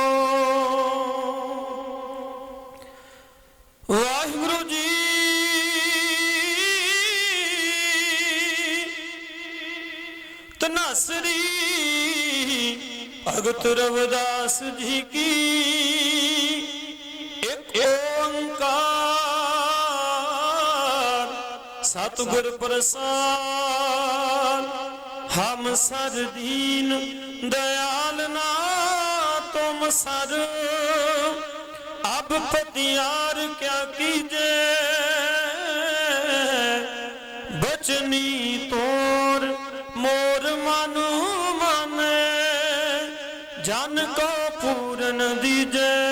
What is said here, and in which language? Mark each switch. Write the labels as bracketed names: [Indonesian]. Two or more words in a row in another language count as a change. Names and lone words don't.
[Punjabi] ਵਾਹਿਗੁਰੂ ਜੀ ਤਨਾਸਰੀ ਭਗਤ ਰਵਿਦਾਸ ਜੀ ਕੀ ਇੱਕ ਓੰਕਾਰ ਸਤਿਗੁਰ ਪ੍ਰਸਾਦ। [Hindi] हम सर दीन दयाल ना तुम सर, अब पतियार क्या कीजे, बचनी तोर मोर मनु माने, जन को पूरन दीजे।